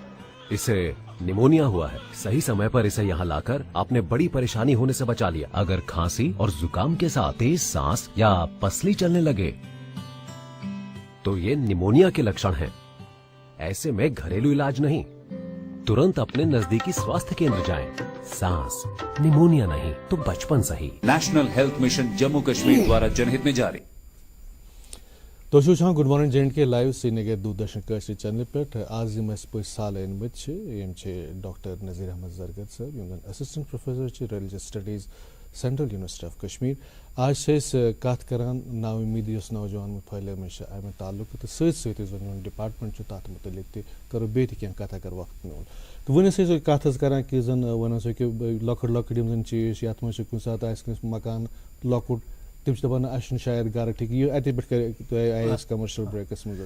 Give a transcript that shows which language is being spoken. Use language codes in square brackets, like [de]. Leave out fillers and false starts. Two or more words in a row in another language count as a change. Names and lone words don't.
[hi] इसे निमोनिया हुआ है सही समय पर इसे यहाँ ला कर आपने बड़ी परेशानी होने से बचा लिया अगर खाँसी और ज़ुकाम के साथ तेज़ साँस या पसली चलने लगे तो ये निमोनिया के लक्षण हैं ऐसे में घरेलू इलाज नहीं तुरंत अपने नज़दीकी स्वास्थ्य केंद्र जाएँ साँस निमोनिया नहीं तो बचपन सही नेशनल हेल्थ मिशन जम्मू कश्मीर द्वारा जनहित में जारी [ks] تو وچھان گڈ مارننگ جے اینڈ کے لائیو سرینگر دوردرشن کٲشرِ چینلہِ پٮ۪ٹھ آز یِم اَسہِ پٔژھۍ سالہٕ أنۍمٕتۍ چھِ یِم چھِ ڈاکٹر نذیٖر احمد زرگر صٲب یِم زن اسسٹنٹ پروفیسر چھِ ریلِجس سٹڈیٖز سینٹرل یونیورسٹی آف کشمیٖر آز چھِ أسۍ کتھ کران نا اُمیٖد یۄس نوجوان پھٔہلیمٕژ چھِ امہِ تعلُق تہٕ سۭتۍ سۭتۍ یُس زن یِہُنٛد ڈپارٹمنٹ چھُ تتھ مُتعلق تہِ کرو بیٚیہِ تہِ کینٛہہ کتھ اگر وقت میون تہٕ وۄنۍ ٲسۍ أسۍ کتھ حظ کران کہِ زن وۄنۍ ہسا کہِ لۄکٕٹۍ لۄکٕٹۍ یِم زن چیٖز چھِ یتھ منٛز چھِ کُنہِ ساتہٕ آسہِ کٲنٛسہِ مکان لۄکُٹ تم چھِ دپان اسہِ چھُنہٕ شاید گرٕ ٹھیٖک یہِ اتے پٮ۪ٹھ کرے آیہِ أسۍ کمرشل بریکس منٛز